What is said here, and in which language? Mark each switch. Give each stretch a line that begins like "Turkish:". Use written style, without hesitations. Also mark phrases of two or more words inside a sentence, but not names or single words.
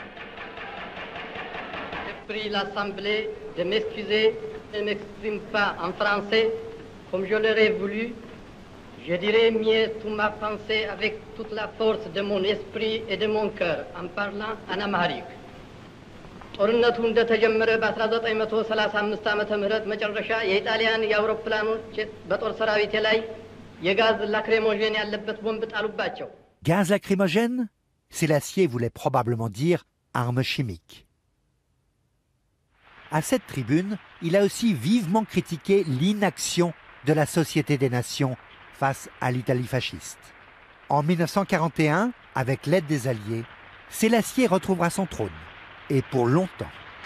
French: J'ai pris l'Assemblée de m'excuser et ne m'exprime pas en français comme je l'aurais voulu. Je dirais mieux toute ma pensée avec toute la force de mon esprit et de mon cœur en parlant en amharique.
Amharic: ጦርነቱ እንደተጀመረ በ1935 ዓመተ ምህረት መጨረሻ የኢጣሊያን የአውሮፕላኖች በጦር ሰራዊቴ ላይ የጋዝ ላክሬሞጀን ያለበት ቦምብ ጣሉባቸው።
French: Gaz lacrymogène? Sélassié voulait probablement dire armes chimiques. À cette tribune, il a aussi vivement critiqué l'inaction de la Société des Nations face à l'Italie fasciste. En 1941, avec l'aide des Alliés, Sélassié retrouvera son trône, et pour longtemps.